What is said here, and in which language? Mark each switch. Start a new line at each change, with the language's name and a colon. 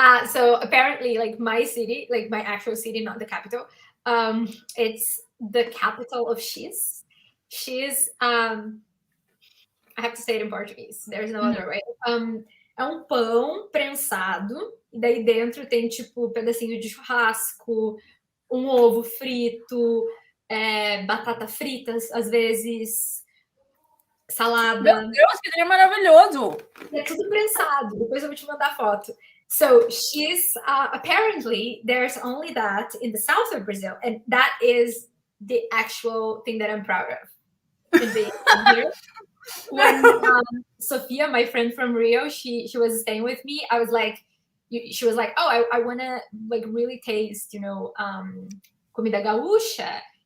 English: So apparently, like, my city, like my actual city, not the capital, it's the capital of cheese. Cheese, I have to say it in Portuguese. There's no other way.
Portuguese: É pão prensado, e daí dentro tem, tipo, pedacinho de churrasco, ovo frito, batata frita, às vezes, salada. Meu Deus, que trem maravilhoso! É tudo prensado. Depois eu vou te mandar foto.
English: So she's apparently there's only that in the south of Brazil, and that is the actual thing that I'm proud of. Here. When Sophia, my friend from Rio, she was staying with me. I was like, she was like, oh, I want to, like, really taste, you know,
Portuguese: comida gaúcha.